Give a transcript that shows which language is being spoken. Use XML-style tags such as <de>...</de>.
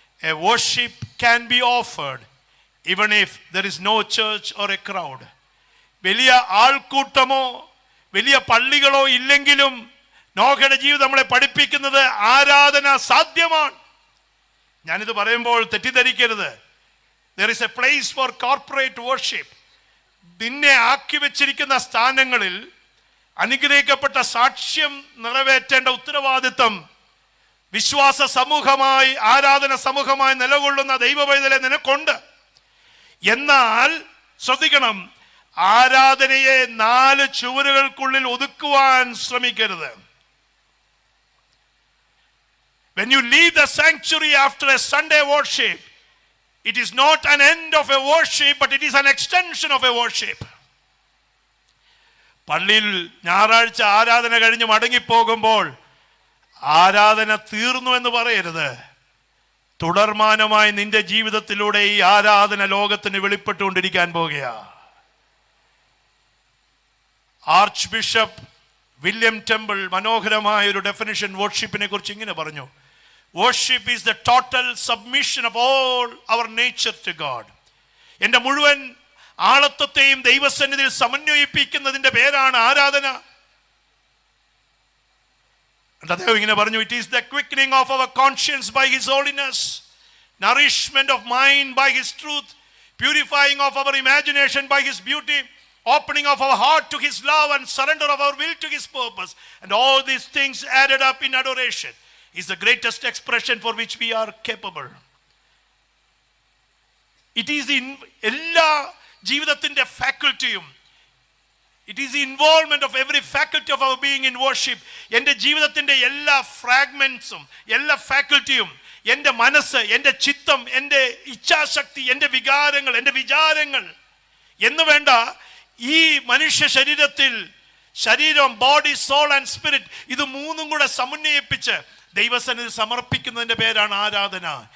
<en>A worship can be offered even if there is no church or a crowd.</en> <ml>വലിയ ആൾക്കൂട്ടമോ വലിയ പള്ളികളോ ഇല്ലെങ്കിലും നോഹയുടെ ജീവിതം നമ്മളെ പഠിപ്പിക്കുന്നത് ആരാധന സാധ്യമാണ്. ഞാനിത് പറയുമ്പോൾ തെറ്റിദ്ധരിക്കരുത്.</ml> <en>There is a place for corporate worship.</en> <ml>നിന്നെ ആക്കി വെച്ചിരിക്കുന്ന സ്ഥാനങ്ങളിൽ അനുഗ്രഹിക്കപ്പെട്ട സാക്ഷ്യം നിറവേറ്റേണ്ട ഉത്തരവാദിത്വം വിശ്വാസ സമൂഹമായി, ആരാധന സമൂഹമായി നിലകൊള്ളുന്ന ദൈവപൈതലെ നിനക്കുണ്ട്. എന്നാൽ ശ്രദ്ധിക്കണം, ആരാധനയെ 4 ചുവരുകൾക്കുള്ളിൽ ഒതുക്കുവാൻ ശ്രമിക്കരുത്.</ml> <en>When you leave the sanctuary after a Sunday worship, it is not an end of a worship, but it is an extension of a worship.</en> <ml>പള്ളിയിൽ ഞായറാഴ്ച ആരാധന കഴിഞ്ഞ് മടങ്ങിപ്പോകുമ്പോൾ ആരാധന തീർന്നു എന്ന് പറയരുത്. തുടർമാനമായി നിന്റെ ജീവിതത്തിലൂടെ ഈ ആരാധന ലോകത്തിന് വെളിപ്പെട്ടുകൊണ്ടിരിക്കാൻ പോകുക. ആർച്ച് ബിഷപ്പ് വില്യം ടെമ്പിൾ മനോഹരമായ ഒരു ഡെഫിനിഷൻ വർഷിപ്പിനെ കുറിച്ച് ഇങ്ങനെ പറഞ്ഞു:</ml> <en>worship is the total submission of all our nature to God.</en> <ml>എൻ്റെ മുഴുവൻ ആളത്വത്തെയും ദൈവസന്നിധിയിൽ സമന്വയിപ്പിക്കുന്നതിന്റെ പേരാണ് ആരാധന. അദ്ദേഹം ഇങ്ങനെ പറഞ്ഞു:</ml> <en>it is the quickening of our conscience by his holiness, nourishment of mind by his truth, purifying of our imagination by his beauty, opening of our heart to his love, and surrender of our will to his purpose, and all these things added up in adoration is the greatest expression for which we are capable. It is in</en> <ml>എല്ലാ ജീവിതത്തിന്റെ ഫാക്കൽറ്റിയും,</ml> <en>it is the involvement of every faculty of our being in worship.</en> <ml>എൻ്റെ ജീവിതത്തിന്റെ എല്ലാ ഫ്രാഗ്മെന്റ്സും, എല്ലാ ഫാക്കൽറ്റിയും, എൻ്റെ മനസ്സ്, എൻ്റെ ചിത്തം, എൻ്റെ ഇച്ഛാശക്തി, എൻ്റെ വികാരങ്ങൾ, എൻ്റെ വിചാരങ്ങൾ എന്ന് വേണ്ട ഈ മനുഷ്യ ശരീരത്തിൽ, ശരീരം,</ml> <en>body, soul and spirit,</en> <ml>ഇത് മൂന്നും കൂടെ സമന്വയിപ്പിച്ച് ദൈവസന്നിധി സമർപ്പിക്കുന്നതിന്റെ പേരാണ് ആരാധന.</ml>